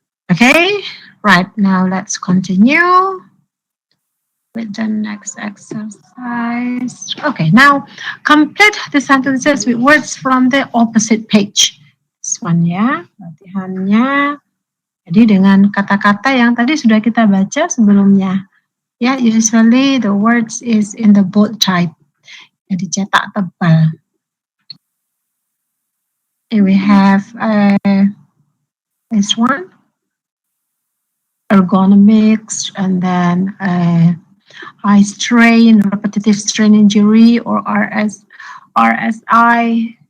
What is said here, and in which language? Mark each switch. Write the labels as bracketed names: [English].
[English] Okay, right now let's continue with the next exercise. Okay, now complete the sentences with words from the opposite page. This one [Indonesian] ya, latihannya. Jadi dengan kata-kata yang tadi sudah kita baca sebelumnya. [English] Ya, usually the words is in the bold type. [Indonesian] Jadi cetak tebal. [English] And we have this one, ergonomics, and then eye strain, repetitive strain injury, or RSI.